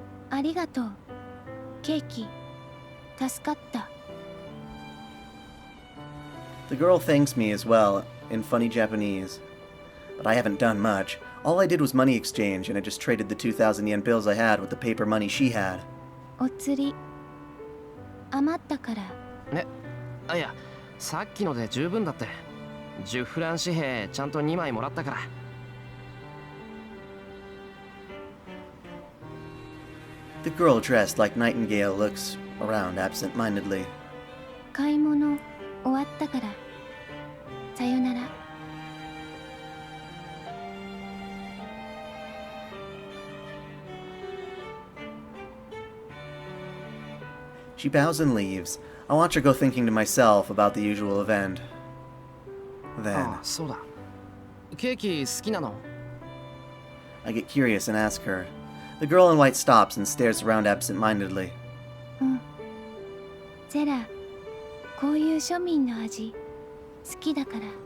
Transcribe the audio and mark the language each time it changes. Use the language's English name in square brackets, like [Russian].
[Japanese] ありがとう。ケーキ、助かった。 [English] The girl thanks me as well, in funny Japanese. But I haven't done much. All I did was money exchange, and I just traded the 2,000 yen bills I had with the paper money she had. [Japanese] お釣り、余ったから。ね、あいや、さっきので十分だって。10フラン紙幣ちゃんと2枚もらったから。 [English] The girl dressed like Nightingale looks around absent-mindedly. [Japanese] 買い物終わったから。さよなら。 [English] She bows and leaves. I watch her go thinking to myself about the usual event. Then, [Japanese] ああ、そうだ。ケーキ好きなの？ [English] I get curious and ask her. The girl in white stops and stares around absent-mindedly. [Japanese] ゼラ、こういう庶民の味好きだから。